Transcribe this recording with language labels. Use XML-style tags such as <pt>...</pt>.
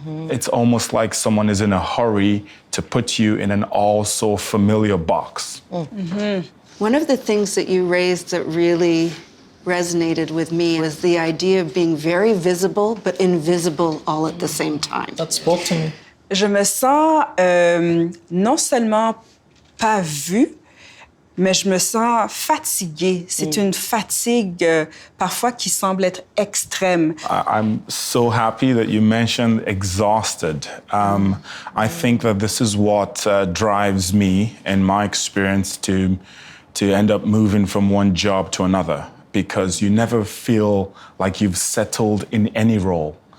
<en>It's almost like someone is in a hurry to put you in an also familiar box. One of the things that you raised that really resonated with me was the idea of being very visible but invisible all at the same time. That spoke to me.</en> <fr>Je me sens non seulement pas vue, mais je me sens fatiguée. C'est une fatigue parfois qui semble être extrême.</fr> <en>I'm so happy that you mentioned exhausted. I think that this is what drives me, in my experience, to end up moving from one job to another, because you never feel like you've settled in any role.</en>